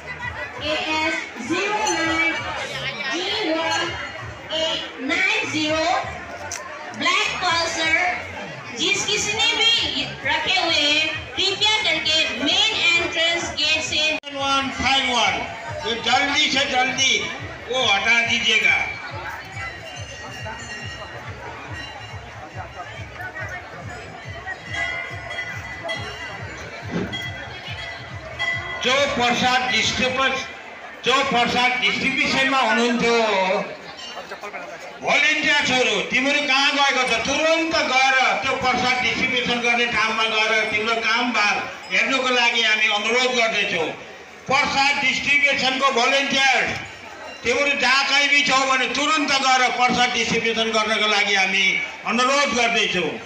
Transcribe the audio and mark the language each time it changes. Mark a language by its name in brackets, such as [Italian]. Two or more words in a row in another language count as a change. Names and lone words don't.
[Hindi] AS09G1890 ब्लैक पल्सर जिस किसी ने भी रखे हुए हैं कृपया करके [English] main entrance gate [Hindi] से 151 तो जल्दी से जल्दी वो हटा दीजिएगा। [Nepali] जो प्रसाद डिस्ट्रिब्युसनमा हुनुहुन्थ्यो भोलिन्टियर्सहरु तिमीहरु कहाँ गएको छ? तुरुन्त गएर त्यो प्रसाद डिस्ट्रिब्युसन गर्ने ठाउँमा गएर तिम्रो कामबार हेर्नुको लागि हामी अनुरोध गर्दैछौँ। प्रसाद डिस्ट्रिब्युसनको भोलिन्टियर तिमीहरु जहाँ कहीँ भी छौ भने तुरुन्त गएर प्रसाद डिस्ट्रिब्युसन गर्नको लागि हामी अनुरोध गर्दैछौँ।